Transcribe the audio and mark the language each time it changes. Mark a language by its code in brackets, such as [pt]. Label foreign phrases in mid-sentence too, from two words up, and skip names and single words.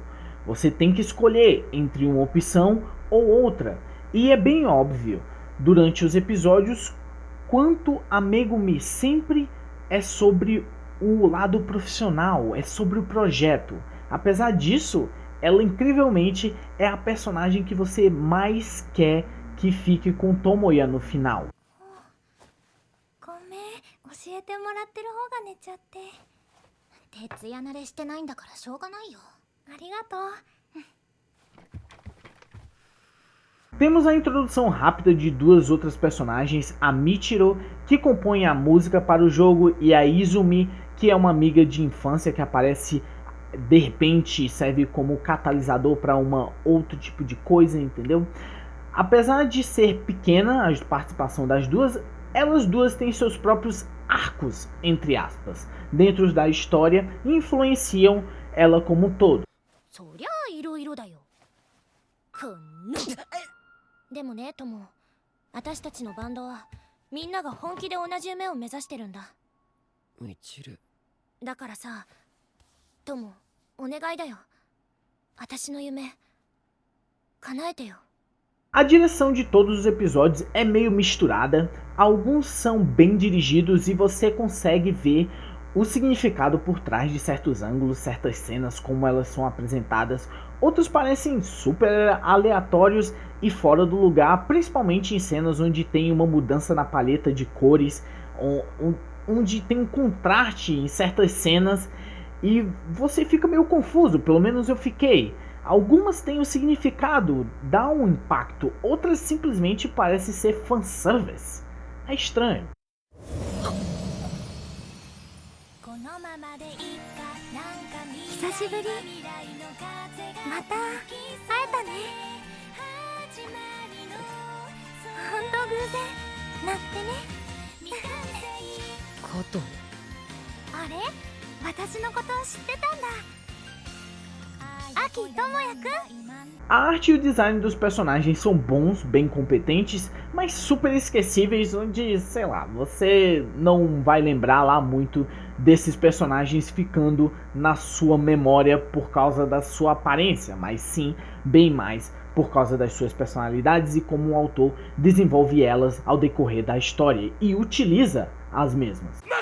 [pt] Você tem que escolher entre uma opção ou outra, e é bem óbvio durante os episódios quanto a Megumi sempre é sobre o lado profissional, é sobre o projeto. Apesar disso, ela incrivelmente é a personagem que você mais quer que fique com Tomoya no final. [ja] ごめん、教えてもらってる方が寝ちゃって。徹夜慣れしてないんだからしょうがないよ。ありがとう。 [pt] Temos a introdução rápida de 2 outras personagens, a Michiro, que compõe a música para o jogo, e a Izumi, que é uma amiga de infância que aparece de repente e serve como catalisador para outro tipo de coisa, entendeu? Apesar de ser pequena a participação das duas, elas duas têm seus próprios arcos, entre aspas, dentro da história e influenciam ela como um todo. [ja] そりゃあいろいろだよ。でもね、トモ、私たちのバンドはみんなが本気で同じ夢を目指してるんだ。みちる。だからさ、トモ、お願いだよ。私の夢、叶えてよ。 [pt] A direção de todos os episódios é meio misturada, alguns são bem dirigidos e você consegue ver o significado por trás de certos ângulos, certas cenas, como elas são apresentadas. Outros parecem super aleatórios e fora do lugar, principalmente em cenas onde tem uma mudança na paleta de cores, onde tem um contraste em certas cenas e você fica meio confuso, pelo menos eu fiquei. Algumas têm um significado, dá um impacto, outras simplesmente parecem ser fanservice. É estranho. [ja] 久しぶり。また会えたね。本当偶然なんてね。加藤。あれ？私のこと知ってたんだ。Aki Tomoya君。 [pt] A arte e o design dos personagens são bons, bem competentes, mas super esquecíveis, onde, sei lá, você não vai lembrar lá muito desses personagens ficando na sua memória por causa da sua aparência, mas sim, bem mais por causa das suas personalidades e como o autor desenvolve elas ao decorrer da história e utiliza as mesmas.